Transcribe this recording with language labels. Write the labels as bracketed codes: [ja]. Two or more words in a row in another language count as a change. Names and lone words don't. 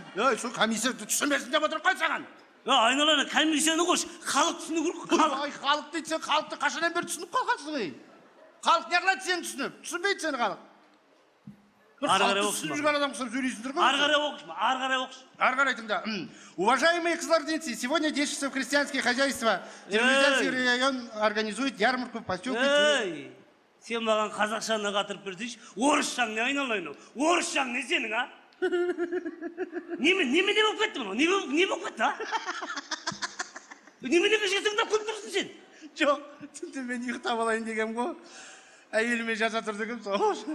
[kk] Сол комиссия түсінбесін деп отырып қой саған. Айналайын, комиссияны қош, халық түсіну керек. Халық дейді, сен халықты қашаннан бері түсініп қалғансың. Халық не қылады сені түсініп? Түсінбейді сені халық. Ары түсініп жүрген адам құсап сөйлейсіңдер ғой. Ары қарай тыңда. [ru] Уважаемые кызылординцы, сегодня 10 часов крестьянское хозяйство Термизянский район организует ярмарку в поселке. [kk] Сен маған қазақшаны қатырып берсейші, орысшаң не айналайын? Орысшаң не сенің, а? Неме болып кетті мұны? Не болып кетті, а? Неме кешесің күліп тұрсың сен? Жоқ, түнде мен ұйықтап алайын дегем ғой. Әйеліме жаза тұр дегем сол.